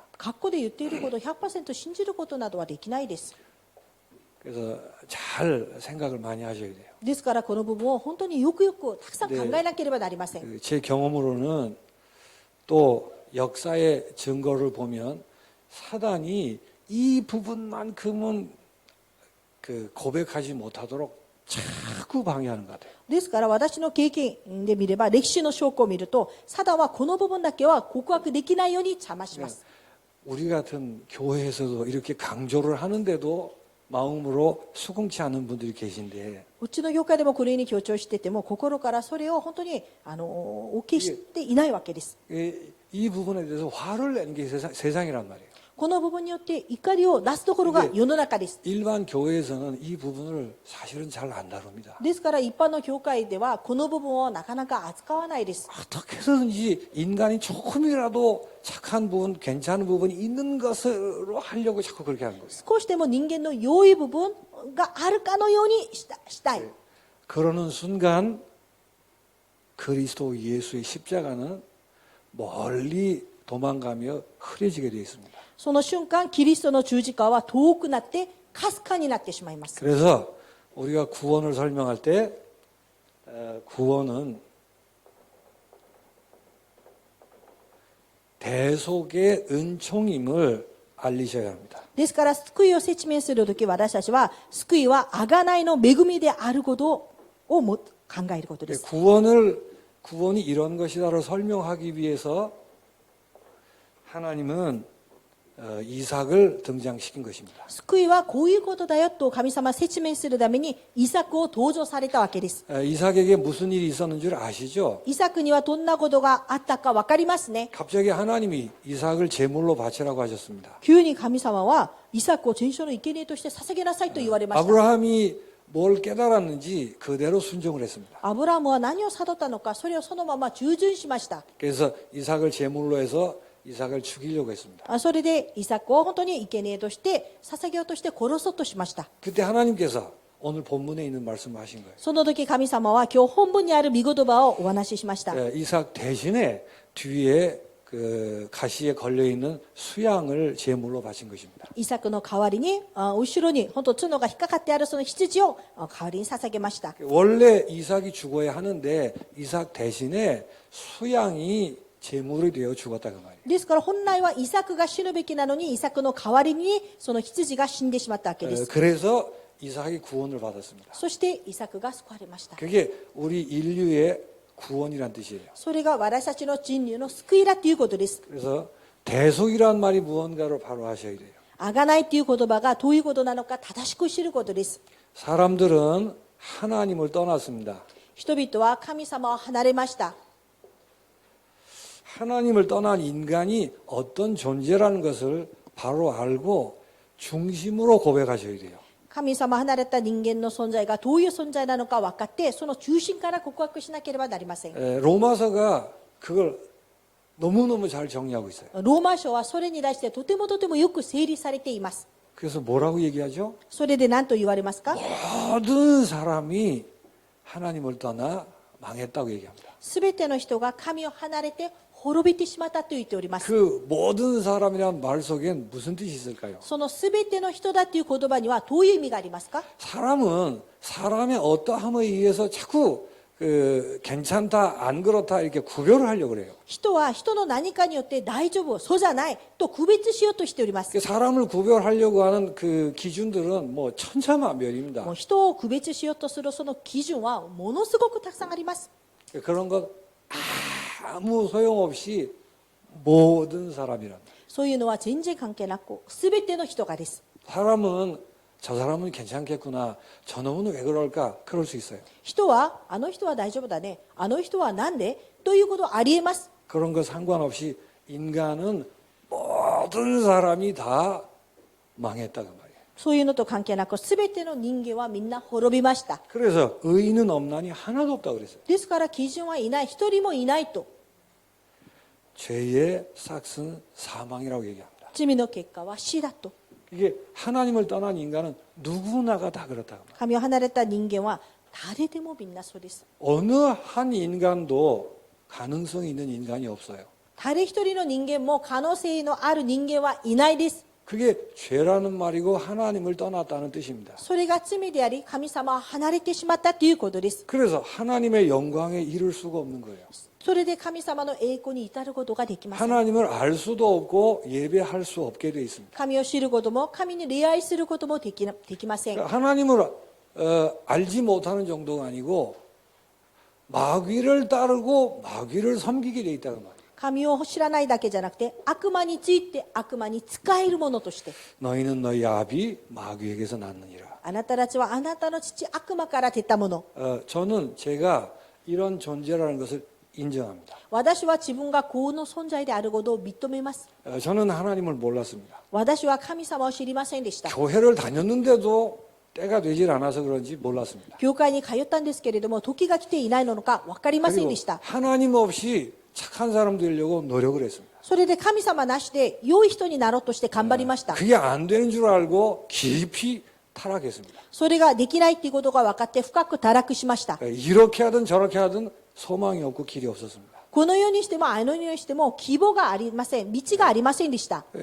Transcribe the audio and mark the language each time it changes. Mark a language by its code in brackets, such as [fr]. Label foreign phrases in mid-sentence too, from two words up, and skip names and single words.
[ja] 学校で言っていることを 100% 信じることなどはできないです。 [ko] 그래서 잘 생각을 많이 하셔야 돼요. [ja] ですからこの部分を本当によくよくたくさん考えなければなりません。 [ko] 제 경험으로는 또 역사의 증거를 보면 사단이 이 부분만큼은 고백하지 못하도록 자꾸 방해하는 것 같아요. [ja] ですから私の経験で見れば歴史の証拠を見るとサダンはこの部分だけは告白できないように邪魔します。 [ko] 우리 같은 교회에서도 이렇게 강조를 하는데도 마음으로 수긍치 않는 분들이 계신데 [ja] うちの業界でもこのように強調してても心からそれを本当に受けしていないわけです。 [ko] 이 부분에 대해서 화를 내는 게 세상이란 말이에요. [ja] この部分によって怒りを出すところが世の中です。 [ko] 일반 교회에서는 이 부분을 사실은 잘 안 다룹니다. [ja] ですから一般の教会ではこの部分をなかなか扱わないです。 [ko] 어떻게 해서든지 인간이 조금이라도 착한 부분, 괜찮은 부분이 있는 것으로 하려고 자꾸 그렇게 하는 거예요. [ja] 少しでも人間の良い部分があるかのようにしたい。 [ko] 그러는 순간 그리스도 예수의 십자가는 멀리 도망가며 흐려지게 되어 있습니다. [ja] その瞬間キリストの十字架は遠くなってかすかになってしまいます。 [ko] 그래서 우리가 구원을 설명할 때 구원은 대속의 은총임을 알리셔야 합니다. [ja] ですから救いを説明するとき私たちは救いは贖いの恵みであることを考えることです。 [ko] 구원이 이런 것이다를 설명하기 위해서 하나님은 이삭을 등장시킨 것입니다. [ja] 救いはこういうことだよと神様は説明するためにイサクを登場されたわけです。 [ko] 이삭에게 무슨 일이 있었는 줄 아시죠? [ja] イサクにはどんなことがあったか分かりますね。 [ko] 갑자기 하나님이 이삭을 제물로 바치라고 하셨습니다. [ja] 急に神様はイサクを全焼の生贄として捧げなさいと言われました。 [ko] 아브라함이 뭘 깨달았는지 그대로 순종을 했습니다. [ja] アブラムは何を悟ったのか、それをそのまま従順しました。 [ko] 그래서 이삭을 제물로 해서 이삭을 죽이려고 했습니다. [ja] それでイサクを本当に生贄として捧げようとして殺そうとしました。 [ko] 그때 하나님께서 오늘 본문에 있는 말씀을 하신 거예요. [ja] その時神様は今日本文にある御言葉をお話ししました。 [ko] 이삭 대신에 뒤에 그 가시에 걸려 있는 수양을 제물로 바친 것입니다. [ja] イサクの代わりに後ろに本当角が引っかかってあるその羊を代わりに捧げました。 [ko] 원래 이삭이 죽어야 하는데 이삭 대신에 수양이 제물이 되어 죽었다 그 말이에요. [ja] ですから本来はイサクが死ぬべきなのにイサクの代わりにその羊が死んでしまったわけです。 [ko] 그래서 이삭이 구원을 받았습니다. [ja] そしてイサクが救われました。 [ko] 그게 우리 인류의 구원이란 뜻이에요. [ja] それが私たちの人類の救いだということです。 [ko] 그래서 대속이란 말이 무언가를 바로 하셔야 돼요. [ja] 贖いという言葉がどういうことなのか正しく知ることです。 [ko] 사람들은 하나님을 떠났습니다. [ja] 人々は神様を離れました。 [ko] 하나님을 떠난 인간이 어떤 존재라는 것을 바로 알고 중심으로 고백하셔야 돼요. [ja] 神様離れた人間の存在がどういう存在なのか分かってその中心から告白しなければなりません。 [ko] 로마서가 그걸 너무너무 잘 정리하고 있어요. [ja] ローマ書はそれに対してとてもよく整理されています。 [ko] 그래서 뭐라고 얘기하죠? [ja] それで何と言われますか？ [ko] 모든 사람이 하나님을 떠나 망했다고 얘기합니다. [ja] すべての人が神を離れて滅びてしまったと言っております。 [ko] 그 모든 사람이란 말 속엔 무슨 뜻이 있을까요? [ja] そのすべての人だという言葉にはどういう意味がありますか？ [ko] 사람은 사람의 어떠함에 의해서 자꾸 괜찮다, 안 그렇다 이렇게 구별을 하려고 그래요. [ja] 人は人の何かによって大丈夫、そうじゃないと区別しようとしております。 [ko] 그 사람을 구별하려고 하는 그 기준들은 뭐 천차만별입니다. [ja] もう人を区別しようとするその基準はものすごくたくさんあります。 [ko] 그런 것 아무 소용없이 모든 사람이란. [ja] そういうのは全然関係なく、すべての人がです。 [ko] 사람은 저 사람은 괜찮겠구나. 저놈은 왜 그럴까? 그럴 수 있어요. [ja] 人は、あの人は大丈夫だね。あの人はなんでということはありえます。 [ko] 그런 거 상관없이 인간은 모든 사람이 다 망했다고 말이에요. [ja] そういうのと関係なく、すべての人間はみんな滅びました。 [ko] 그래서 의인은 없나니 하나도 없다고 그랬어요. [ja] ですから基準はいない、一人もいないと。 [ko] 죄의 싹은 사망이라고 얘기합니다. [ja] 罪の結果は死だと。 [ko] 이게 하나님을 떠난 인간은 누구나가 다 그렇다고 말이에요. [ja] 神を離れた人間は誰でもみんなそうです。 [ko] 어느 한 인간도 가능성이 있는 인간이 없어요. [ja] 誰一人の人間も可能性のある人間はいないです。 [ko] 그게 죄라는 말이고 하나님을 떠났다는 뜻입니다. [ja] それが罪であり、神様は離れてしまったということです。 [ko] 그래서 하나님의 영광에 이를 수가 없는 거예요. [ja] それで神様の栄光に至ることができません。 [ko] 하나님을 알 수도 없고 예배할 수 없게 되어 있습니다. [ja] 神を知ることも、神に礼拝することもできません。 [ko] 그러니까 하나님을 알지 못하는 정도가 아니고 마귀를 따르고 마귀를 섬기게 돼 있다는 말이에요. [ja] 神を知らないだけじゃなくて、悪魔について悪魔に仕えるものとして、 [ko] 너희는 너희 아비 마귀에게서 났느니라. [ja] あなたたちはあなたの父悪魔から出たもの。 [ko] 저는 제가 이런 존재라는 것을 인정합니다. [ja] 私は自分がこの存在であることを認めます。 [ko] 저는 하나님을 몰랐습니다. [ja] 私は神様を知りませんでした。 [ko] 교회를 다녔는데도 때가 되질 않아서 그런지 몰랐습니다. [ja] 教会に通ったんですけれども、時が来ていないのか分かりません [ko] 그리고 [ja] でした。 [ko] 하나님 없이 착한 사람 되려고 노력을 했습니다. [ja] それで神様なしで良い人になろうとして頑張りました。 [ko] 그게 안 되는 줄 알고 깊이 타락했습니다. [ja] それができないということが分かって深く堕落しました。 [ko] 이렇게 하든 저렇게 하든 소망이 없고 길이 없었습니다. [ja] このようにしてもあのようにしても希望がありません。道がありませんでした。